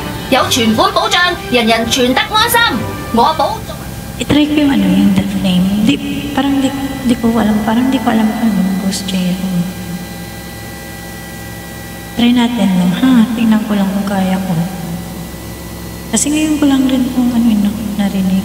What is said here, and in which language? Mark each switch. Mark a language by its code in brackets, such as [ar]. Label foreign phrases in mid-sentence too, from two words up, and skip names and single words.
[zh] 有全款保障，人人全得安心。我保。 [tl] I-try ko yung yung The Flame. Parang di ko alam kung anong Ghost Zero. Try natin lang, ha? Tingnan ko lang kung kaya ko. Kasi ngayon ko lang rin kung narinig.